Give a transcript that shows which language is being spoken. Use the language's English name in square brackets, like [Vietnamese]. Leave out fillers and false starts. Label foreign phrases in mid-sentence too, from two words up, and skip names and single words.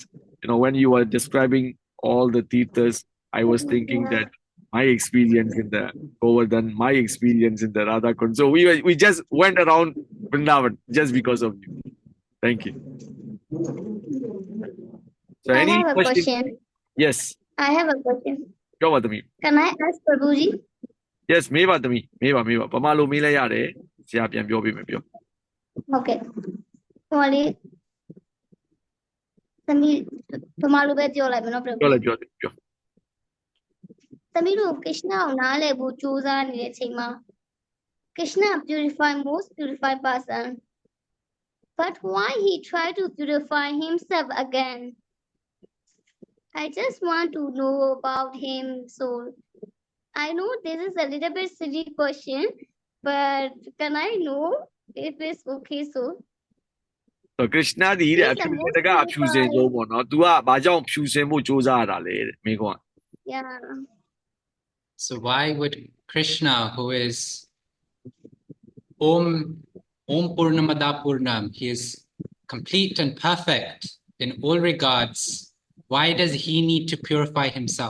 [English] When you were describing all the teachers, I was thinking that my experience in the Govardhan, my experience in the Radha Kund. So we just went around Vrindavan just because of you. Thank you. So I any have a question? question. Yes. I have a question. Go with me. Can I ask Prabhuji? Yes, [Burmese] မေးပါသမီးမေးပါဗမာလိုမေးလိုက်ရတယ်ဆရာပြန်ပြောပေးမယ်ပြော Okay. ဟိုလေသမီးဗမာလိုပဲပြောလိုက်မယ်နော် ပြော Prabhuji လိုက်ပြောပြော သမီးတို့ Krishna ကိုနားလည်ဖို့ကြိုးစားနေတဲ့အချိန်မှာ [English] Krishna purify most purified person, but why he try to purify himself again? I just want to know about him. So I know this is a little bit silly question, but can I know if it's okay? So [Burmese] ဆို Krishna ဒီတဲ့အဖြူစင်တကအဖြူစင်ဆုံးပေါ့နော် तू ကဘာကြောင့်ဖြူစင်မှုစူးစမ်းရတာလဲတဲ့မိကွန်း [English] yeah. So why would Krishna, who is [Sanskrit] Om Purnamada Purnam, [English] he is complete and perfect in all regards, why does he need to purify himself?